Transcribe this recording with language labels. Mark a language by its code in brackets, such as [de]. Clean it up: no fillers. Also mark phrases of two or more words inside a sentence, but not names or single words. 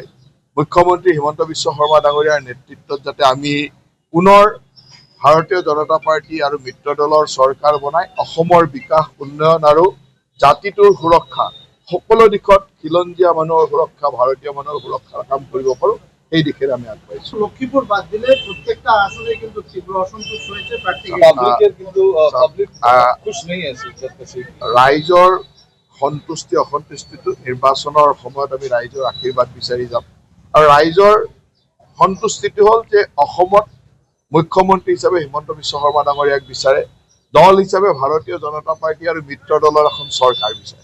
[as] মুখ্যমন্ত্ৰী হিমন্ত বিশ্ব শৰ্মা ডাঙৰীয়াৰ নেতৃত্বত যাতে আমি পুনৰ ভাৰতীয় জনতা পাৰ্টি আৰু মিত্ৰ দলৰ চৰকাৰ বনাই অসমৰ বিকাশ উন্নয়ন আৰু জাতিটোৰ সুৰক্ষা সকলো দিশত খিলঞ্জীয়া মানুহৰ সুৰক্ষা, ভাৰতীয় মানুহৰ সুৰক্ষাৰ কাম কৰিব পাৰোঁ, সেই দিশেৰে আমি আগবাঢ়িছোঁ। [bn] লক্ষ্মীপুর বাদ দিলে প্রত্যেকটা আসনে কিন্তু তীব্র অসন্তোষ রয়েছে [as] ৰাইজৰ সন্তুষ্টি অসন্তুষ্টিটো নিৰ্বাচনৰ সময়ত আমি ৰাইজৰ আশীৰ্বাদ বিচাৰি যাম আৰু ৰাইজৰ সন্তুষ্টিটো হ'ল যে অসমত মুখ্যমন্ত্ৰী হিচাপে হিমন্ত বিশ্ব শৰ্মা ডাঙৰীয়াক বিচাৰে, দল হিচাপে ভাৰতীয় জনতা পাৰ্টি আৰু মিত্ৰ দলৰ এখন চৰকাৰ বিচাৰে।